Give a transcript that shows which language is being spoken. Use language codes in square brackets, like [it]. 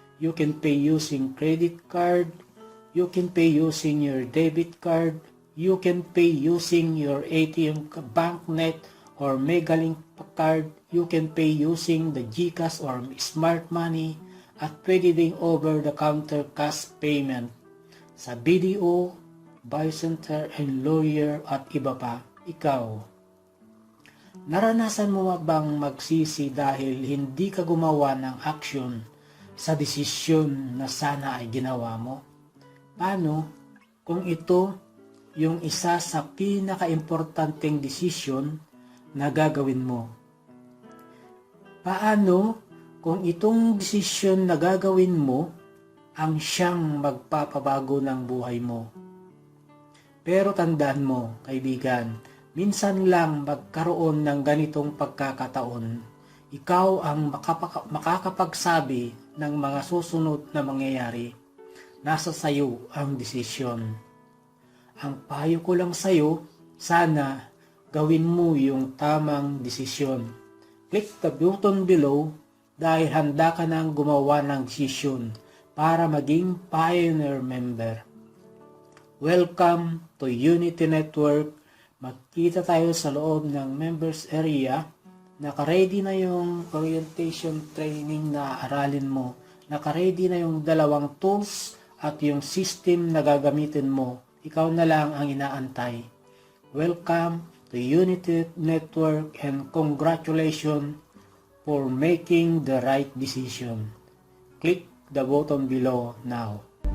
[en] You can pay using credit card, you can pay using your debit card, you can pay using your ATM bank net or Megalink card, you can pay using the GCash or Smart Money, [tl] at pwede ding over-the-counter cash payment sa BDO, buy center and lawyer at iba pa. Ikaw, Naranasan mo bang magsisi dahil hindi ka gumawa ng aksyon sa desisyon na sana ay ginawa mo? Paano kung ito yung isa sa pinakaimportanteng desisyon na gagawin mo? Paano kung itong desisyon na gagawin mo ang siyang magpapabago ng buhay mo? Pero tandaan mo, kaibigan, minsan lang magkaroon ng ganitong pagkakataon. Ikaw ang makakapagsabi ng mga susunod na mangyayari. Nasa sayo ang desisyon. Ang payo ko lang sayo, sana gawin mo yung tamang desisyon. [en] Click the button below [tl] dahil handa ka nang gumawa ng desisyon para maging Pioneer member. [en] Welcome to Unity Network. [tl] Magkita tayo sa loob ng members area. Naka-ready na yung orientation training na aralin mo. Naka-ready na yung 2 tools at yung system na gagamitin mo. Ikaw na lang ang inaantay. [en] Welcome to Unity Network and congratulations for making the right decision. Click the button below now.